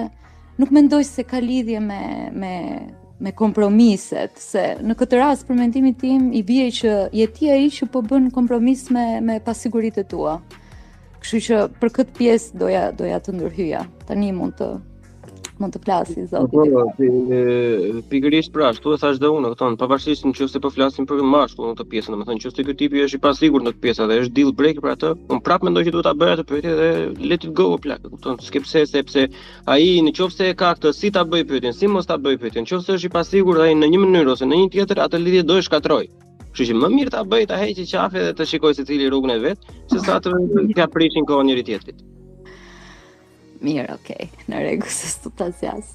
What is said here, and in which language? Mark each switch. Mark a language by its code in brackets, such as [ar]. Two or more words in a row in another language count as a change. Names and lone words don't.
[sq] Nuk mendoj se ka lidhje me kompromiset, se në këtë rast për mendimin tim i bie që je ti ai që po bën kompromis me pasiguritë tua. Kështu që për këtë pjesë doja të ndërhyja. Tani mund të flasi zoti. Pikërisht pra, ashtu e thash dhe unë, pavarësisht nëse po flasim për mashkullin në këtë pjesë, domethënë nëse ky tipi është i pasigurt në këtë pjesë dhe është [en] deal breaker [sq] për atë, unë prapë mendoj që duhet ta bëj atë pyetje dhe [en] let it go [sq] plak, kupton? S'ke pse, sepse ai nëse ka këtë si ta bëj pyetjen, si mos ta bëj pyetjen, nëse është i pasigurt ai në një mënyrë ose në një tjetër, atë lidhje do e shkatroj. Kështu që më mirë ta bëj, ta heqë qafe dhe të shikoj secili rrugën e vet, sesa të t'ia prishin kohën njëri tjetrit. Mirë, okay, në rregull, s'u ta zjas.